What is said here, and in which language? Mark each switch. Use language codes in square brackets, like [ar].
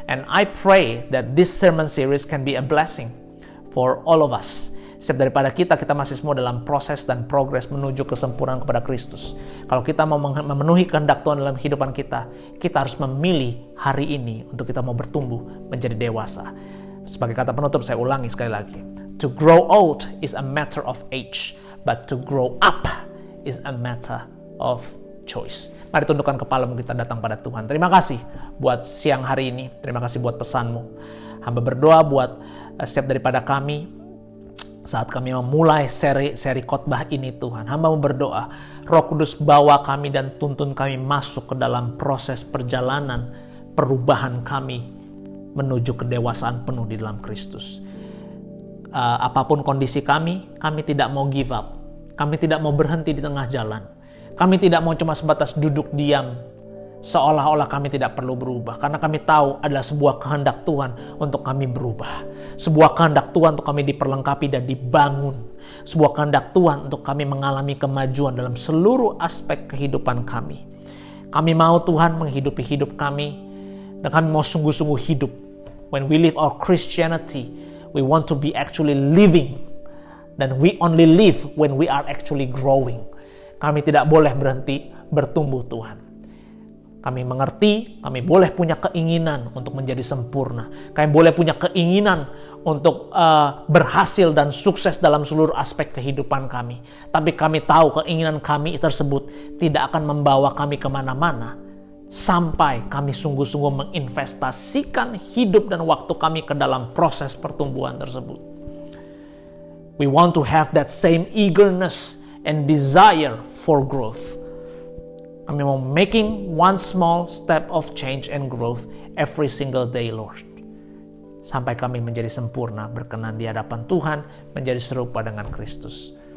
[en] And I pray that this sermon series can be a blessing for all of us. [id] Setiap daripada kita masih semua dalam proses dan progres menuju kesempurnaan kepada Kristus. Kalau kita mau memenuhi kehendak Tuhan dalam kehidupan kita harus memilih hari ini untuk kita mau bertumbuh menjadi dewasa. Sebagai kata penutup, saya ulangi sekali lagi. [en] To grow old is a matter of age, but to grow up is a matter of choice. [id] Mari tundukkan kepala kita datang pada Tuhan. Terima kasih buat siang hari ini. Terima kasih buat pesanmu. Hamba berdoa buat setiap daripada kami saat kami memulai seri khotbah ini Tuhan. Hamba berdoa, Roh Kudus bawa kami dan tuntun kami masuk ke dalam proses perjalanan perubahan kami menuju kedewasaan penuh di dalam Kristus. Apapun kondisi kami tidak mau [en] give up. [id] Kami tidak mau berhenti di tengah jalan. Kami tidak mau cuma sebatas duduk diam seolah-olah kami tidak perlu berubah, karena kami tahu adalah sebuah kehendak Tuhan untuk kami berubah, sebuah kehendak Tuhan untuk kami diperlengkapi dan dibangun, sebuah kehendak Tuhan untuk kami mengalami kemajuan dalam seluruh aspek kehidupan kami. Kami mau Tuhan menghidupi hidup kami, dan kami mau sungguh-sungguh hidup. [en] When we live our Christianity, we want to be actually living, dan we only live when we are actually growing. [id] Kami tidak boleh berhenti bertumbuh Tuhan. Kami mengerti, kami boleh punya keinginan untuk menjadi sempurna. Kami boleh punya keinginan untuk berhasil dan sukses dalam seluruh aspek kehidupan kami. Tapi kami tahu keinginan kami tersebut tidak akan membawa kami kemana-mana sampai kami sungguh-sungguh menginvestasikan hidup dan waktu kami ke dalam proses pertumbuhan tersebut. [en] We want to have that same eagerness and desire for growth. [id] Kami mau [en] making one small step of change and growth every single day, Lord. [id] Sampai kami menjadi sempurna, berkenan di hadapan Tuhan, menjadi serupa dengan Kristus.